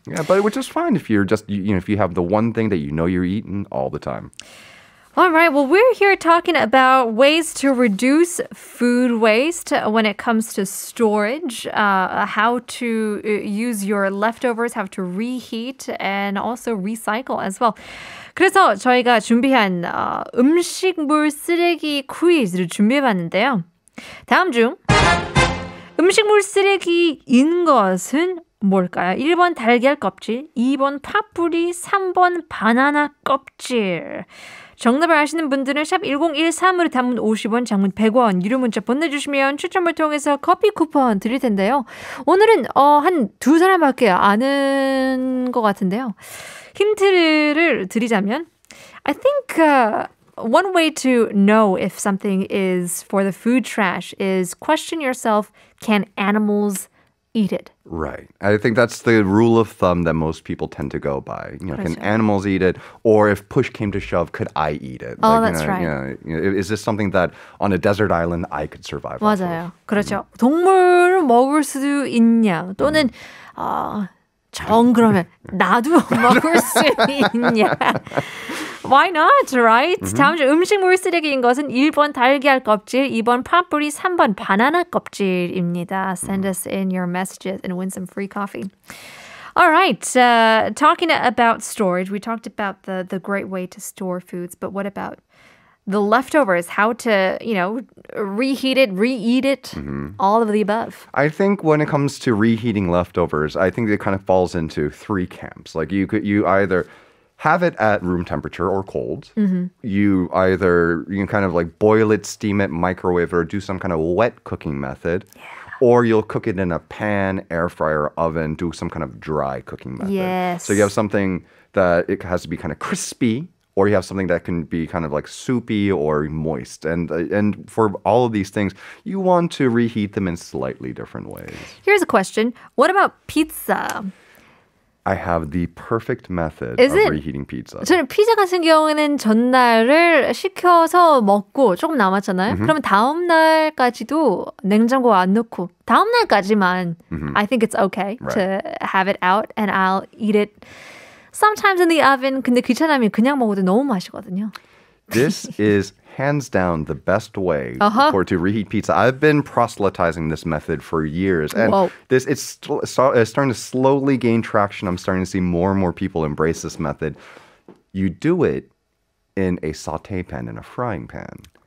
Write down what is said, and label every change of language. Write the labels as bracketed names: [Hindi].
[English] Yeah, but which is fine if you're just, if you have the one thing that you're eating all the time. All right. Well, we're here talking about ways to reduce food waste when it comes to storage, how to use your leftovers, how to reheat, and also recycle as well. [Korean] 그래서 저희가 준비한 음식물 쓰레기 퀴즈를 준비해봤는데요. 다음 중 음식물 쓰레기인 것은 뭘까요? 1번 달걀 껍질, 2번 파뿌리, 3번 바나나 껍질. 정답을 아시는 분들은 샵 1013으로 단문 50원, 장문 100원, 유료 문자 보내주시면 추첨을 통해서 커피 쿠폰 드릴 텐데요. 오늘은 한 두 사람밖에 아는 것 같은데요. 힌트를 드리자면 [English] I think one way to know if something is for the food trash is question yourself, can animals eat it? Right. I think that's the rule of thumb that most people tend to go by. Can animals eat it? Or if push came to shove, could I eat it? Oh, that's right. Is this something that on a desert island I could survive off [Korean] 맞아요. 그렇죠. 동물을 먹을 수도 있냐? 또는 정 그러면 나도 먹을 수 있냐? [English] Why not, right? [Korean] 다음 주 음식물 쓰레기인 것은 1번 달걀 껍질, 2번 파뿌리, 3번 바나나 껍질입니다. [English] Send us in your messages and win some free coffee. All right, talking about storage, we talked about the great way to store foods, but what about the leftovers, how to, reheat it, reeat it, all of the above. I think when it comes to reheating leftovers, I think it kind of falls into three camps. Like you either have it at room temperature or cold. You can kind of like boil it, steam it, microwave it, or do some kind of wet cooking method. Yeah. Or you'll cook it in a pan, air fryer, oven, do some kind of dry cooking method. Yes. So you have something that it has to be kind of crispy, or you have something that can be kind of like soupy or moist. And for all of these things, you want to reheat them in slightly different ways. Here's a question. What about pizza? I have the perfect method Is of it? reheating pizza. [Korean] 저는 피자 같은 경우에는 전날을 식혀서 먹고 조금 남았잖아요. 그러면 다음 날까지도 냉장고 안 넣고 다음 날까지만 [English] I think it's okay to have it out and I'll eat it sometimes in the oven. [Korean] 근데 귀찮으면 그냥 먹어도 너무 맛있거든요. [English] This is hands down the best way to reheat pizza. I've been proselytizing this method for years, and it's starting to slowly gain traction. I'm starting to see more and more people embrace this method. You do it in a saute pan, in a frying pan.